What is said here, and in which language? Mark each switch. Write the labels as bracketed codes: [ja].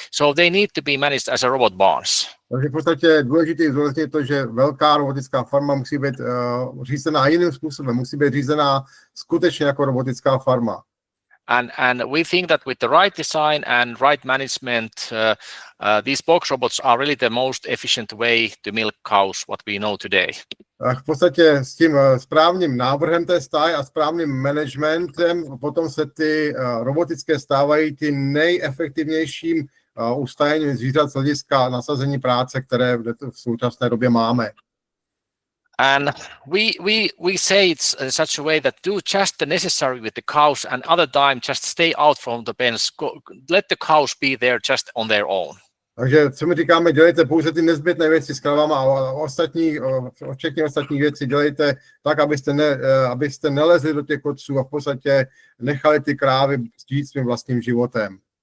[en] So they need to be managed as a robot barns. [cs] Takže v podstatě důležité je to, že velká robotická farma musí být řízená jiným způsobem, musí být řízená skutečně jako robotická farma. [en] And we think that with the right design and right management, these box robots are really the most efficient way to milk cows, what we know today. [cs] V podstatě s tím správným návrhem té stáje a správným managementem potom se ty robotické stávají ty nejefektivnějším ustajením zvířat z hlediska nasazení práce, které v současné době máme. [en] And we say it's in such a way that do just the necessary with the cows, and other time just stay out from the pens. Let the cows be there just on their own. [cs] Takže co my říkáme, dělejte pouze ty nezbytné věci s kravama a včetně ostatních věcí dělejte tak, abyste nelezli do těch koců a v podstatě nechali ty krávy žít svým vlastním životem.